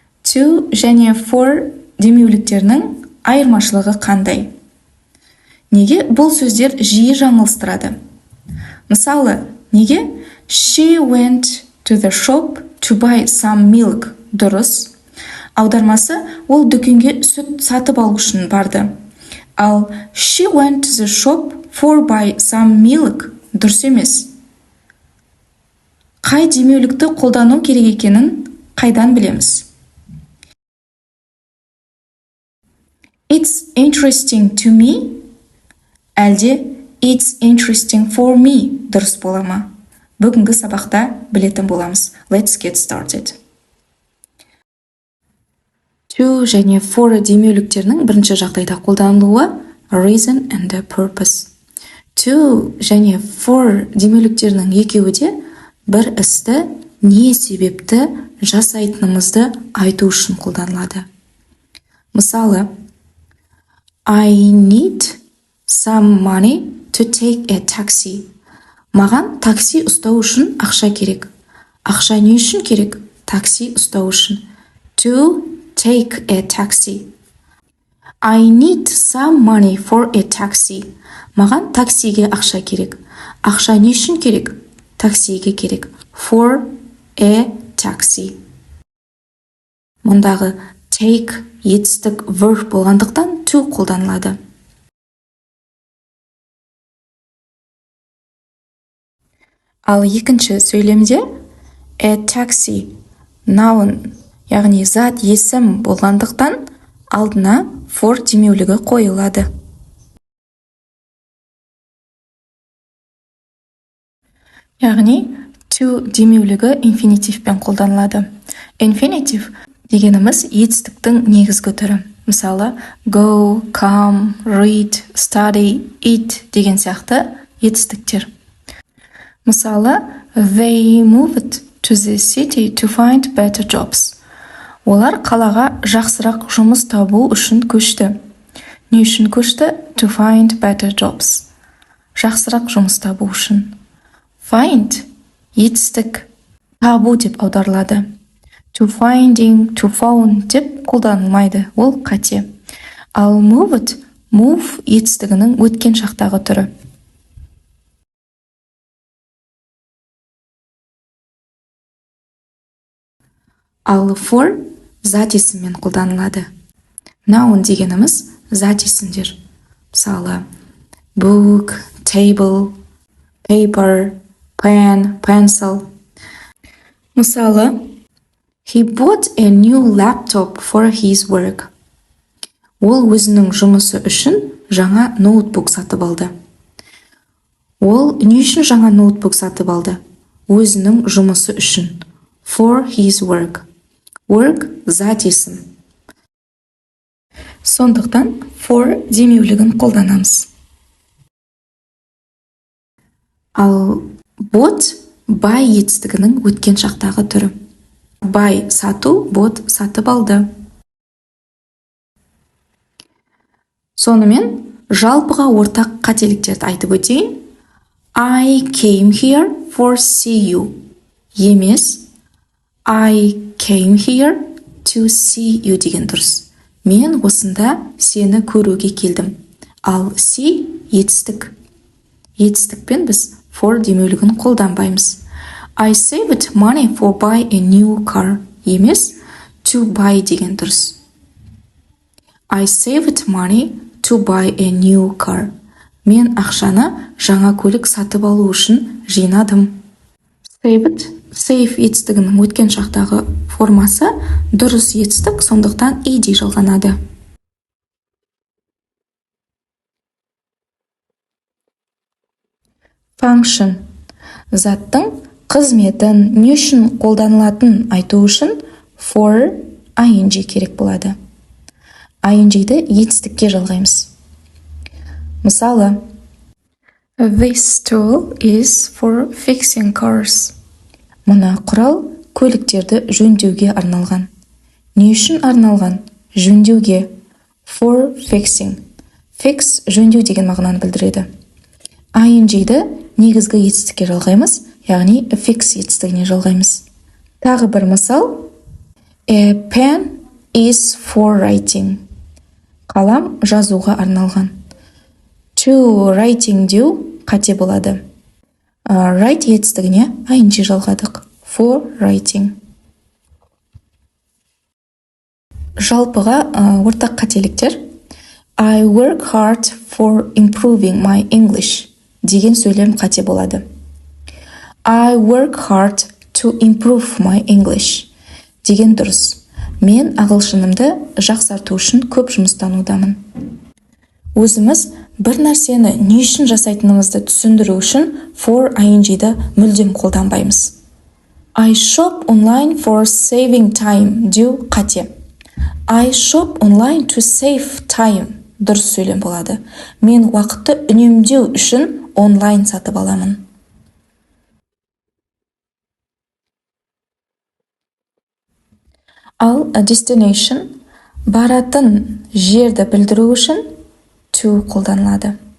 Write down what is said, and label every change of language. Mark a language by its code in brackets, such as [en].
[kk] To және for демеуліктерінің айырмашылығы қандай? Неге бұл сөздер жиі жаңылыстырады? Мысалы, неге [en] She went to the shop to buy some milk? [kk] Дұрыс. Аудармасы ол дүкенге сүт сатып алу үшін барды. Ал [en] She went to the shop for buy some milk [kk] дұрыс емес. Қай демеулікті қолдану керек екенін қайдан білеміз? [en] It's interesting to me [kk] әлде [en] It's interesting for me [kk] дұрыс бола ма? Бүгінгі сабақта білетін боламыз. [en] Let's get started. [kk] To және for демеуліктерінің бірінші жағдайда қолданылуы [en] reason and the purpose. [kk] To және for демеуліктерінің екеуі де бір істі не себепті жасайтынымызды айту үшін қолданылады. Мысалы, [en] I need some money to take a taxi. [kk] Маған такси ұстау үшін ақша керек. Ақша не үшін керек? Такси ұстау үшін. [en] To take a taxi. I need some money for a taxi. [kk] Маған таксиге ақша керек. Ақша не үшін керек? Таксиге керек. [en] For a taxi. [kk] Мұндағы take етістік verb болғандықтан to қолданылады. Ал екінші сөйлемде a taxi noun, яғни зат есім болғандықтан алдына for демеулігі қойылады. Яғни to демеулігі infinitive-пен қолданылады. Infinitive дегеніміз етістіктің негізгі түрі. Мысалы, go, come, read, study, eat деген сияқты етістіктер. Мысалы, [en] they moved to the city to find better jobs. [kk] Олар қалаға жақсырақ жұмыс табу үшін көшті. Не үшін көшті? [en] To find better jobs. [kk] Жақсырақ жұмыс табу үшін. Find етістік табу деп аударылады. To finding, to found деп қолданылмайды, ол қате. Ал moved, move етістігінің өткен шақтағы түрі. Ал for зат есіммен қолданылады. Noun дегеніміз зат есімдер. Мысалы, [en] book, table, paper, pen, pencil. [kk] Мысалы, [en] he bought a new laptop for his work. [kk] Ол өзінің жұмысы үшін жаңа ноутбук сатып алды. Ол не үшін жаңа ноутбук сатып алды? Өзінің жұмысы үшін. [en] For his work. [kk] Work зат есім. Сондықтан for демеулігін қолданамыз. Ал bought buy етістігінің өткен шақтағы түрі. Buy сату, bought сатып алды. Сонымен жалпыға ортақ қателіктерді айтып өтейін. [en] I came here for see you. [kk] Емес, [en] I came here to see you [kk] деген дұрыс. Мен осында сені көруге келдім. Ал see етістік. Етістікпен біз for демеулігін қолданбаймыз. [en] I saved money for buy a new car. [kk] Емес, to buy деген дұрыс. [en] I saved money to buy a new car. [kk] Мен ақшаны жаңа көлік сатып алу үшін жинадым. Saved, save етістігінің өткен шақтағы формасы дұрыс етістік, сондықтан ed жалғанады. [en] Function. [kk] Заттың қызметін не үшін қолданылатын айту үшін for ing керек болады. ing-ді етістікке жалғаймыз. Мысалы, [en] this tool is for fixing cars. [kk] Мына құрал көліктерді жөндеуге арналған. Не үшін арналған? Жөндеуге. For fixing. Fix жөндеу деген мағынаны білдіреді. ing-ді негізгі етістікке жалғаймыз, яғни fix етістігіне жалғаймыз. Тағы бір мысал. [en] A pen is for writing. [kk] Қалам жазуға арналған. To writing деу қате болады. Write етістігіне ing жалғадық. [en] For writing. [kk] Жалпыға ортақ қателіктер. [en] I work hard for improving my English [kk] деген сөйлем қате болады. [en] I work hard to improve my English [kk] деген дұрыс. Мен ағылшынымды жақсарту үшін көп жұмыстанудамын. Өзіміз бір нәрсені не үшін жасайтынымызды түсіндіру үшін for ing-ді мүлдем қолданбаймыз. [en] I shop online for saving time [kk] деу қате. [en] I shop online to save time [kk] дұрыс сөйлем болады. Мен уақытты үнемдеу үшін онлайн сатып аламын. Ал destination баратын жерді білдіру үшін to қолданылады.